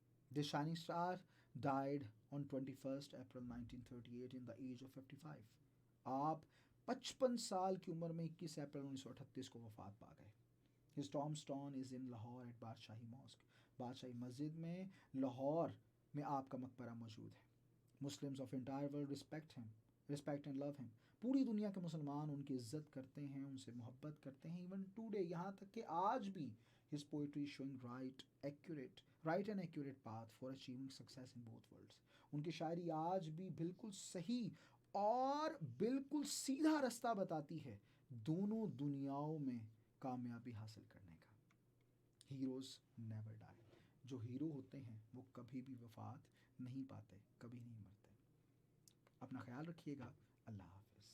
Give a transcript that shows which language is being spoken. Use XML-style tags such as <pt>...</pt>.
<en>The shining star died on 21st April 1938 in the age of 55.</en> <ur>آپ 55 سال کی عمر میں 21 اپریل 1938 کو وفات پا گئے.</ur> <en>His tombstone is in Lahore at Badshahi mosque.</en> <ur>بادشاہی مسجد میں لاہور میں آپ کا مقبرہ موجود ہے.</ur> <en>Muslims of entire world respect and love him.</en> <ur>پوری دنیا کے مسلمان ان کی عزت کرتے ہیں، ان سے محبت کرتے ہیں.</ur> <en>Even today،</en> <ur>یہاں تک کہ آج بھی</ur> <en>his poetry is showing right and accurate path for achieving success in both worlds.</en> <ur>ان کی شاعری آج بھی بالکل صحیح اور بالکل سیدھا رستہ بتاتی ہے دونوں دنیاؤں میں کامیابی حاصل کرنے کا.</ur> <en>Heroes never die.</en> <ur>جو ہیرو ہوتے ہیں وہ کبھی بھی وفات نہیں پاتے، کبھی نہیں مرتے. اپنا خیال رکھیے گا. اللہ حافظ.</ur>